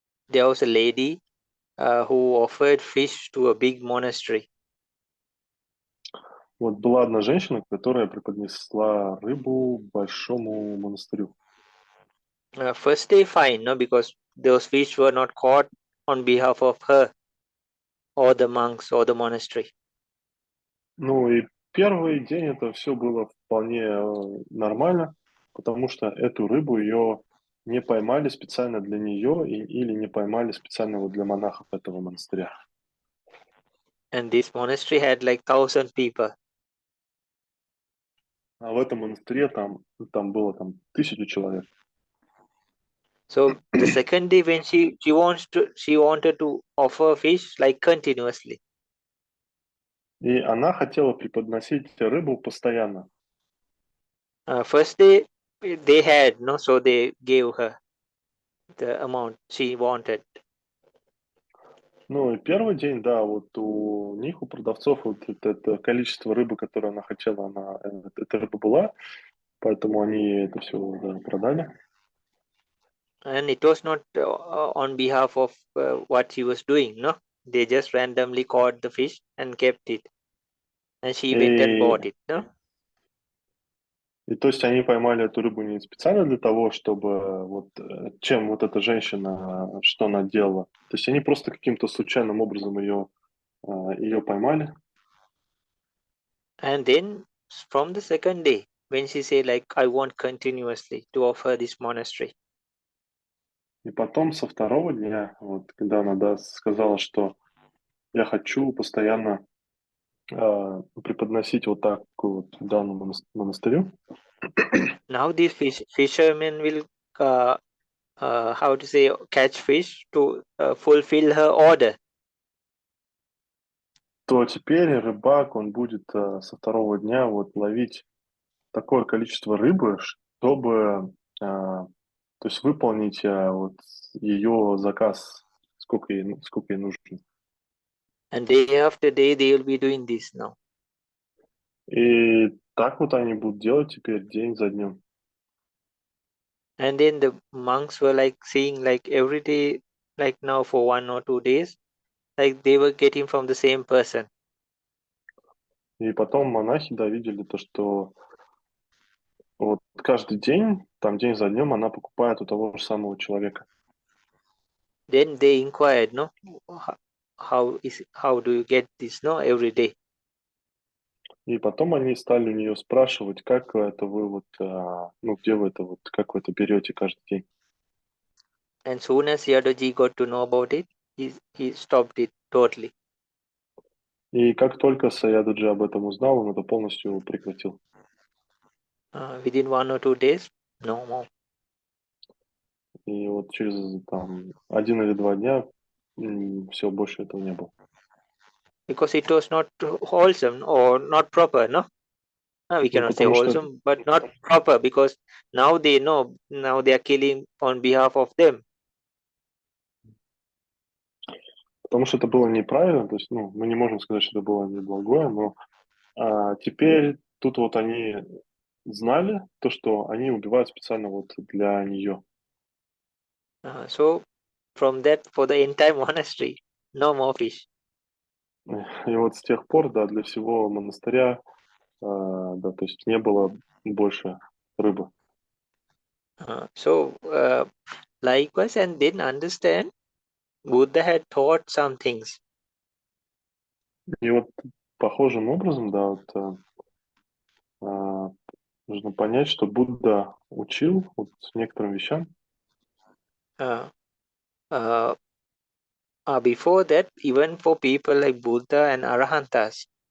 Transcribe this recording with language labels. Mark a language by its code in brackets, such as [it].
[en] There was a lady who offered fish to a big monastery. [ru] Вот была одна женщина, которая преподнесла рыбу большому монастырю. [en] First day fine, no, because those fish were not caught on behalf of her or the monks or the monastery. [ru] Ну и первый день это все было вполне нормально, потому что эту рыбу ее не поймали специально для нее или не поймали специально вот для монахов этого монастыря. [en] And this monastery had like 1,000 people. [ru] А в этом монастыре там было 1000 человек. [en] So the second day when she wanted to offer fish like continuously. [ru] И она хотела преподносить рыбу постоянно. [en] First day they had, no, so they gave her the amount she wanted. [ru] Ну и первый день, да, вот у них, у продавцов, вот это количество рыбы, которое она хотела, эта рыба была, поэтому они это все продали. [en] And it was not on behalf of what she was doing, no. They just randomly caught the fish and kept it. And she went and bought it, no. [ru] И то есть они поймали эту рыбу не специально для того, чтобы вот чем вот эта женщина, что она делала. То есть они просто каким-то случайным образом ее поймали. [en] And then from the second day, when she said like, I want continuously to offer this monastery. [ru] И потом со второго дня, вот когда она сказала, что я хочу постоянно преподносить вот так вот данному монастырю. [en] Now these fishermen will how to say, catch fish to fulfill her order. [ru] То теперь рыбак, он будет со второго дня вот ловить такое количество рыбы, чтобы то есть выполнить вот ее заказ, сколько ей нужно. [en] And day after day they will be doing this now. [ru] И так вот они будут делать теперь день за днем. [en] And then the monks were like seeing like every day, like now for 1 or 2 days, like they were getting from the same person. [ru] И потом монахи, да, видели то, что вот каждый день, там день за днем она покупает у того же самого человека. [en] Then they inquired, no, how do you get this, no, every day? [ru] И потом они стали у нее спрашивать, как это вы вот, ну, где вы это вот, как вы это берете каждый день. [en] And soon as Yadoji got to know about it, he stopped it totally. [ru] И как только Саядаджи об этом узнал, он это полностью прекратил. [en] Within 1 or 2 days, no more. [ru] И вот через там 1 или 2 дня все, больше этого не было. [en] Because it was not wholesome or not proper, no? We [ru] Ну, [en] cannot say [ru] потому что, [en] wholesome, but not proper, because now they know, now they are killing on behalf of them. [ru] потому что это было неправильно, то есть, ну, мы не можем сказать, что это было неблагое, но теперь тут вот они знали то, что они убивают специально вот для нее. [en] So from that, for the entire monastery, no more fish. [ru] И вот с тех пор, да, для всего монастыря, да, то есть не было больше рыбы. [en] So likewise, and then understand, Buddha had taught some things. [ru] И вот похожим образом, да, вот, нужно понять, что Будда учил вот некоторым вещам. [en] Before that, even for people like Buddha and Arahantas,